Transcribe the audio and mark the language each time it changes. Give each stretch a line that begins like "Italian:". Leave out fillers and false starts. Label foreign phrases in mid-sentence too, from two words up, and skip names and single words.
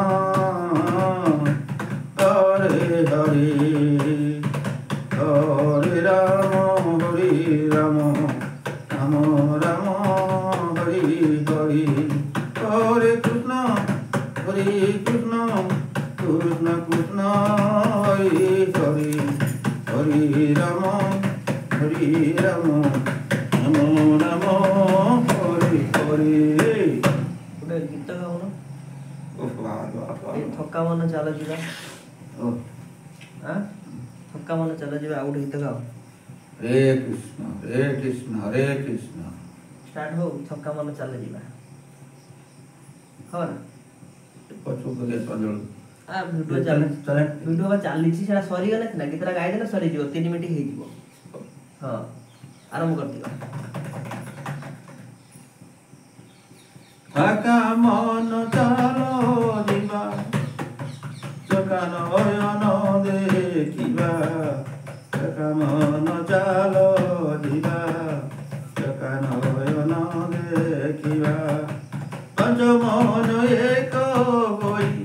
Sanskrit: हरे हरे हरे राम राम राम हरे हरे हरे कृष्ण कृष्ण कृष्ण हरे हरे हरे राम नमो नमो हरे हरे
Odia: ଗୋଟେ ଗୀତ ଗାଉନ ଥକା ମନ ଚାଲ ଯିବା ଥକା ମନ ଚାଲ ଯିବା ଆଉ ଗୋଟେ ଗୀତ ଗାଅ
Sanskrit: हरे कृष्ण हरे कृष्ण
Odia: ଷ୍ଟାର୍ଟ ହଉ ଥକା ମନ ଚାଲ ଯିବା ହଁ ନା ଭିଡ଼ିଓ ଚାଲିଛି ସେଟା ସରିଗଲେ ସିନା ଗୀତଟା ଗାଇଦେଲେ ସରିଯିବ 3 ମିନିଟ୍ ହେଇଯିବ ହଁ ଆରମ୍ଭ କରିଦିଅ ଥକା ମନ ଚାଲ ଯିବା ଚକା ନୟନ ଦେଖିବା ଥକା ମନ ଚାଲ ଯିବା ଚକା ନୟନ ଦେଖିବା ପାଞ୍ଚ ମନ ଏକ ହୋଇ